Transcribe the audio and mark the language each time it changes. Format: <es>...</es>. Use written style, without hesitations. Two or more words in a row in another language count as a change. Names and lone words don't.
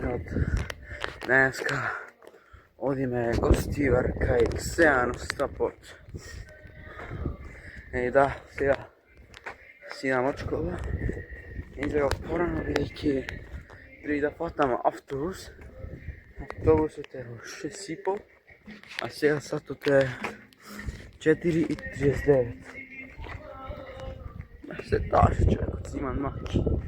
<mk>Днеска одиме гостивар кај Xeano Stapot. И да, сега си идам од школа. Излега порано бидејќи преди да фатам автобус. Автобусот е во 6:30, а сега сатот е 4:39. Се таше човекот, си има маки.</mk>